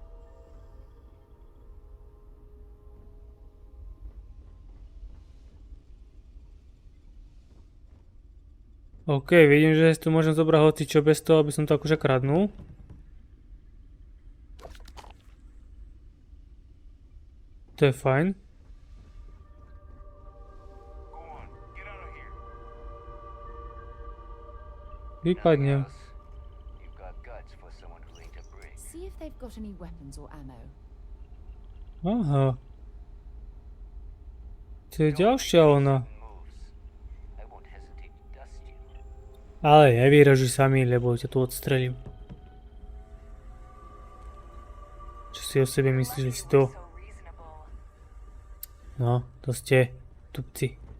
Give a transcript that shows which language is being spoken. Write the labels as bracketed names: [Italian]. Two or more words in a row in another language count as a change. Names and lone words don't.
[Slovak] OK, vidím, že si tu môžem zobrať hocičo bez toho, aby som to akože kradnul. To je fajn. Vypadnem. [English] See if they've got any weapons or ammo. [Slovak] Aha. To je ďalšia ona. Ale nevyražuj sami, lebo ťa tu odstrelím. Čo si o sebe myslíš, že si to? No, to ste tupci.